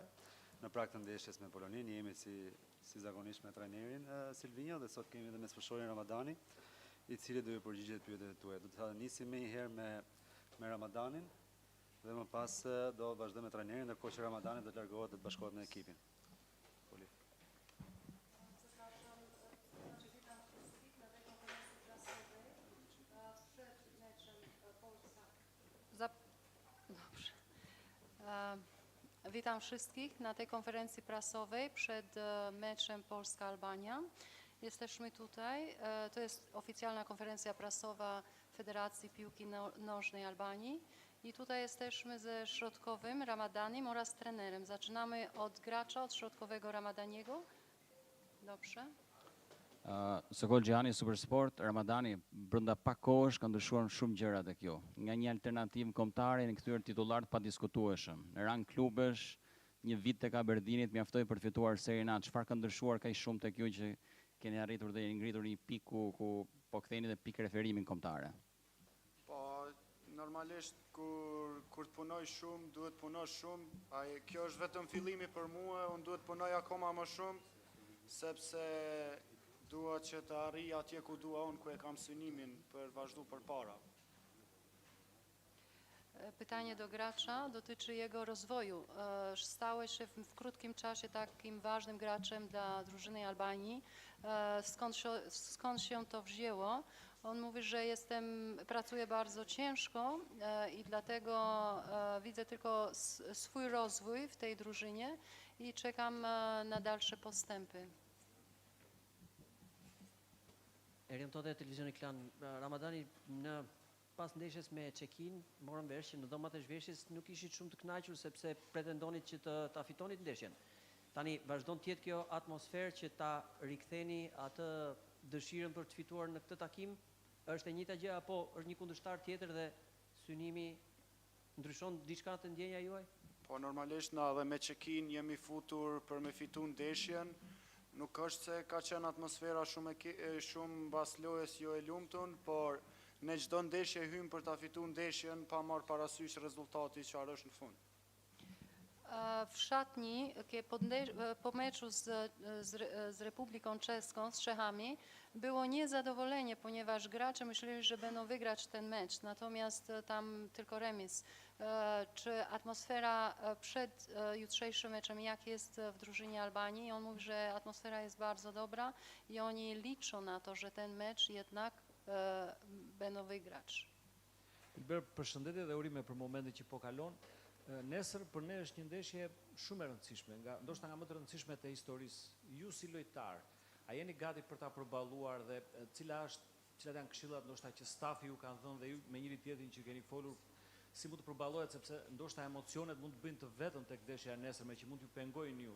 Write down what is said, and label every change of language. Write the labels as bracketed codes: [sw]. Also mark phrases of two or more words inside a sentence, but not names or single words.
[sq] Në prag të ndeshjes me Polonin, jemi si zakonisht me trajnerin Silvinjo dhe sot kemi edhe me sfëshorin Ramadani, i cili do ju përgjigjet pyetjet tuaja. Do të nisim më një herë me Ramadanin dhe më pas do vazhdojmë me trajnerin, ndërkohë që Ramadani do të largohet dhe të bashkohet me ekipin. [pl] Witam wszystkich na tej konferencji prasowej przed meczem Polska-Albania. Jesteśmy tutaj, to jest oficjalna konferencja prasowa Federacji Piłki Nożnej Albanii i tutaj jesteśmy ze środkowym Ramadanim oraz trenerem. Zaczynamy od gracza, od środkowego Ramadaniego. Dobrze. [sq] Sokol Gjani, Supersport, Ramadani, brenda pak kohësh ka ndryshuar shumë gjëra tek ju. Nga një alternativë kombëtare në kthyer titullar të padiskutueshëm. Në rang klubesh, një vit tek Aberdeenit mjaftoi për të fituar Serie A. Çfarë ka ndryshuar kaq shumë tek ju që keni arritur dhe ngritur një pikë ku po ktheni dhe pikë referimin kombëtare? Po, normalisht kur të punoj shumë, duhet punosh shumë. Kjo është vetëm fillimi për mua, unë duhet punoj akoma më shumë, sepse dua që të arrij atje ku dua unë, ku e kam synimin për vazhdu për para. [pl] Pytanie do gracza dotyczy jego rozwoju. Stałeś się w krótkim czasie takim ważnym graczem dla drużyny Albanii. Skąd się to wzięło? On mówi, że pracuję bardzo ciężko i dlatego widzę tylko swój rozwój w tej drużynie i czekam na dalsze postępy. [sq] Erim tote televizioni Klan, Ramadani në pas ndeshjes me Çekin, morëm vesh që në dhomat e zhveshjes nuk ishit shumë të kënaqur sepse pretendonit që ta fitonit ndeshjen. Tani vazhdon të jetë kjo atmosferë që ta riktheni atë dëshirën për të fituar në këtë takim, është e njëjta gjë apo është një kundërshtar tjetër dhe synimi ndryshon diçka të ndjenja juaj? Po normalisht na edhe me Çekin jemi futur për me fitu ndeshjen. Nuk është se ka qenë atmosfera shumë mbas lojës jo e lumtur, por në çdo ndeshje hym për ta fituar ndeshjen pa marrë parasysh rezultati çfarë është në fund. [pl] W szatni, po meczu z Republiką Czeską, z Czechami, było niezadowolenie, ponieważ gracze myśleli, że będą wygrać ten mecz, natomiast tam tylko remis. Czy atmosfera przed jutrzejszym meczem, jak jest w drużynie Albanii? On mówi, że atmosfera jest bardzo dobra i oni liczą na to, że ten mecz jednak będą wygrać. [sq] Përshëndetje dhe urime për momentin që po kalon. Nesër për ne është një ndeshje shumë e rëndësishme, ndoshta nga më të rëndësishmet e historisë. Ju si lojtar, a jeni gati për ta përballuar dhe cilat janë këshillat ndoshta që stafi ju kanë dhënë dhe ju me njëri tjetrin që keni folur, si mund të përballohet sepse ndoshta emocionet mund të bëjnë të vetën tek ndeshja e nesërme që mund t'ju pengojnë ju.